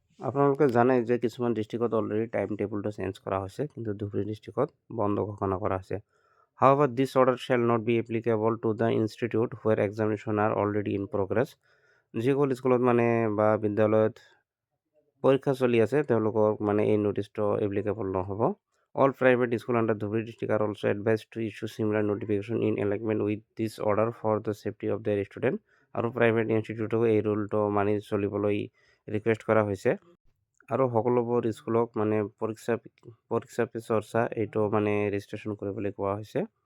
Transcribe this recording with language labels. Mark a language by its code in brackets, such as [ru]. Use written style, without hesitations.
[as] আপোনালোকে জানে যে কিছুমান ডিষ্ট্ৰিক্টত অলৰেডি টাইম টেবুলটো চেঞ্জ কৰা হৈছে, কিন্তু ধুবুৰী ডিষ্ট্ৰিক্টত বন্ধ ঘোষণা কৰা হৈছে। [en] However, this order shall not be applicable to the institute where examination are already in progress। [as] যিসকল স্কুলত বা বিদ্যালয়ত পৰীক্ষা চলি আছে তেওঁলোকক এই নোটিছটো এপ্লিকেবল নহ'ব। [en] All private school under Dhubri district are also advised to issue similar notification in alignment with this order for the safety of their student। [as] আৰু প্ৰাইভেট ইনষ্টিটিউটকো এই ৰুলটো মানি চলিবলৈ ৰিকুৱেষ্ট কৰা হৈছে। আৰু সকলোবোৰ স্কুলক পৰীক্ষা পে চৰ্চা এইটো ৰেজিষ্ট্ৰেশ্যন কৰিবলৈ কোৱা হৈছে।